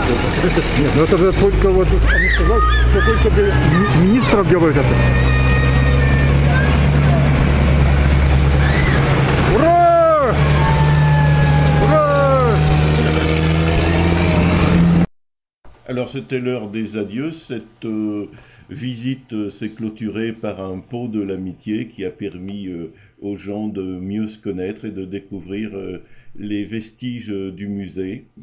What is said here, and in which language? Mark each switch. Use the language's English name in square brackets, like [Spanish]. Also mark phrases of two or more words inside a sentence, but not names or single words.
[Russian] Нет, ну это же только вот, они сказали, что только для министров делают это. Ура! Ура! [French] Alors c'était l'heure des adieux. Cette visite s'est clôturée par un pot de l'amitié qui a permis aux gens de mieux se connaître et de découvrir les vestiges du musée.